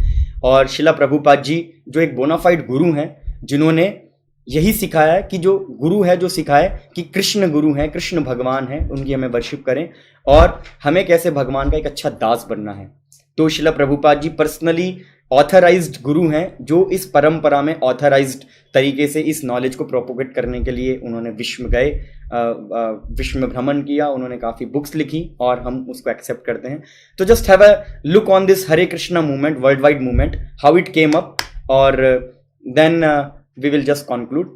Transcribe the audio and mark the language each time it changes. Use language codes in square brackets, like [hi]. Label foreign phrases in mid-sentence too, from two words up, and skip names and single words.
[hi] और शिला प्रभुपाद जी जो एक बोनाफाइड गुरु हैं जिन्होंने यही सिखाया है कि जो गुरु है जो सिखाए कि कृष्ण गुरु हैं, कृष्ण भगवान हैं, उनकी हमें वर्शिप करें और हमें कैसे भगवान का एक अच्छा दास बनना है। तो शिला प्रभुपाद जी [en] personally authorized [hi] गुरु हैं जो इस परंपरा में ऑथराइज्ड तरीके से इस नॉलेज को प्रोपोगेट करने के लिए उन्होंने विश्व में गए, विश्व में भ्रमण किया, उन्होंने काफ़ी बुक्स लिखी और हम उसको एक्सेप्ट करते हैं। [en] तो just have a look on this Hare Krishna movement, world wide movement, how it came up, और देन we will just conclude.